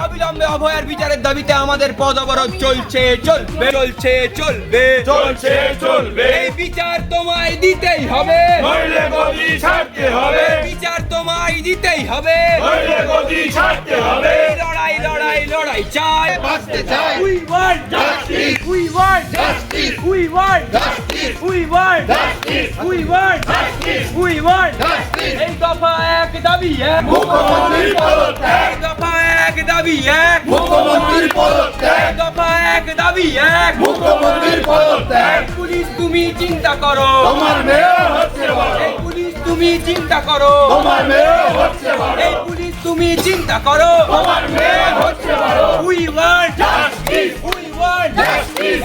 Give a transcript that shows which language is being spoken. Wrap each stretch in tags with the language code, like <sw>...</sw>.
<bn>অবিলম্বে অভয়ার বিচারের দাবিতে আমাদের পথ অবরোধ চলছে, চলবে, চলবে। এই বিচার তোমায় দিতেই হবে, নইলে গদি ছাড়তে হবে। বিচার তোমায় দিতেই হবে, নইলে গদি ছাড়তে হবে। লড়াই লড়াই লড়াই চাই, বাঁচতে চাই।</bn> <en>We want justice, we want justice, we want justice, we want justice, we want justice, we want justice।</en> <bn>এই দফা 1 দাবি 1, মুখ্যমন্ত্রীর পদত্যাগ। এই দফা 1 দাবি 1, মুখ্যমন্ত্রীর পদত্যাগ। এই দফা 1 দাবি 1, মুখ্যমন্ত্রীর পদত্যাগ। পুলিশ তুমি চিন্তা করো, তোমার মেয়ে হচ্ছে বড়। এই পুলিশ তুমি চিন্তা করো, তোমার মেয়ে হচ্ছে বড়। এই পুলিশ তুমি চিন্তা করো, তোমার মেয়ে হচ্ছে বড়।</bn> <en>We want justice, we want justice।</en>